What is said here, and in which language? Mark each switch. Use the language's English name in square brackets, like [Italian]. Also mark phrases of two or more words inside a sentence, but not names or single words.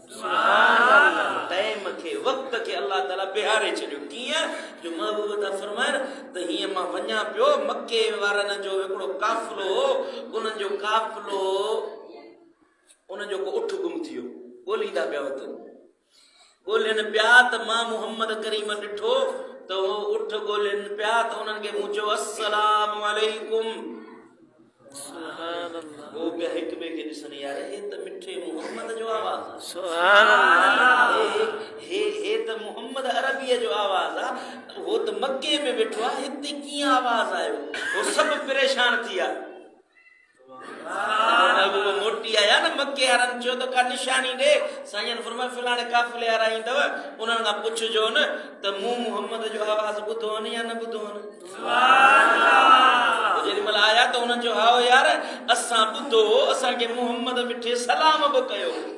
[Sindhi] टाइम खे वक़्त खे अल्लाह ताला बिहारे छॾियो कीअं जो महबूब था फरमाइनि त हीअं मां वञा पियो मके वारनि जो हिकिड़ो काफ़िलो उन्हनि जो काफ़िलो उनजो को उठ गुम थी वियो ॻोल्हींदा पिया वतन ॻोल्हनि पिया त मां मुहम्मद करीम ॾिठो त उहो उठ ॻोल्हनि पिया त उन्हनि खे मूं चयो [Arabic] السلام عليكم سبحان الله [Sindhi] वो पिया हिक ॿिए खे ॾिसनि यार हे त मिठे मुहम्मद जो आवाज़ आहे [Arabic] سبحان الله [Sindhi] हे त मुहम्मद अरबीअ जो आवाज़ आहे वो त मके में वेठो आहे हिते कीअं आवाज़ आयो वो सभु परेशान थी विया मोटी आया न मके वारनि चयो त का निशानी ॾे साईं फरमाए फलाणे काफ़िले वारा ईंदव उन्हनि खां पुछिजो न त मूं मुहम्मद जो आवाज़ ॿुधो न या न ॿुधो जेॾी महिल आया त उन्हनि जो हाओ यार असां ॿुधो असांखे मुहम्मद मिठे सलाम बि कयो